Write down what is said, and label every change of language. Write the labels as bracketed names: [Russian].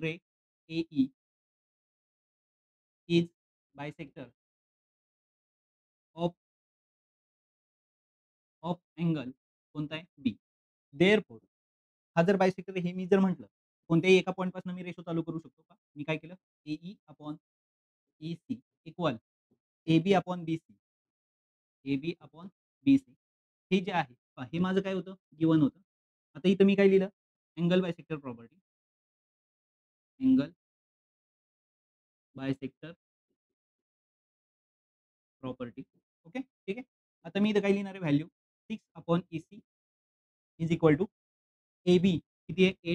[English] ray AE is bisector of of angle [Marathi] कोणता आहे? [English] B. [Marathi] Therefore हा जर बायसेक्टर हे मी जर म्हटलं, कोणत्याही एका पॉइंटपासून मी रेशो चालू करू शकतो का? मी काय केलं? [English] AE upon EC equal AB upon BC, AB upon BC. [Marathi] हे जे आहे पहा हे माझं काय होतं? गिव्हन होतं. आता इथं मी काय लिहिलं? Angle bisector property, angle bisector property. Okay. ठीक आहे. आता मी इथं काय लिहिणार आहे value [English] 6 upon EC is equal to [Marathi] AB किती आहे?